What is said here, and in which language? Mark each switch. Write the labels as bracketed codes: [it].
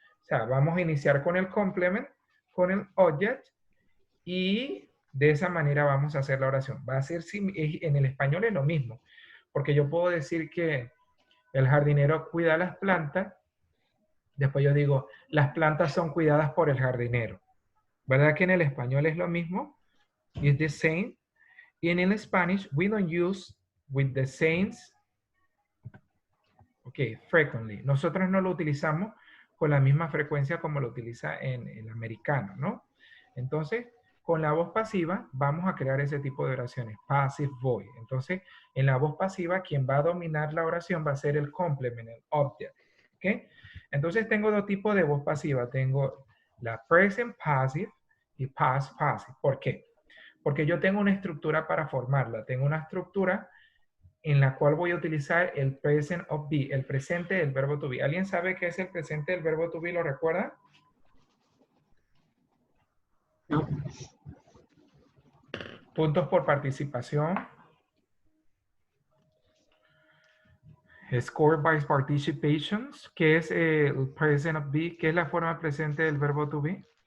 [es] O sea, vamos a iniciar con el complement, con el object, y de esa manera vamos a hacer la oración. Va a ser, en el español es lo mismo, porque yo puedo decir que el jardinero cuida las plantas, después yo digo, las plantas son cuidadas por el jardinero. ¿Verdad que en el español es lo mismo? [en] It's the same. [es] Y en el [en] Spanish, we don't use with the same, frequently. [es] Nosotros no lo utilizamos con la misma frecuencia como lo utiliza en el americano, ¿no? Entonces, con la voz pasiva vamos a crear ese tipo de oraciones, passive voice. Entonces, en la voz pasiva, quien va a dominar la oración va a ser el complement, el object. ¿Ok? Entonces, tengo dos tipos de voz pasiva. Tengo la present passive y past passive. ¿Por qué? Porque yo tengo una estructura para formarla. Tengo una estructura en la cual voy a utilizar el present of be, el presente del verbo to be. ¿Alguien sabe qué es el presente del verbo to be? ¿Lo recuerda? No. Puntos por participación. [en] Score by participations. [es] ¿Qué es el present of be? ¿Qué es la forma presente del verbo to be?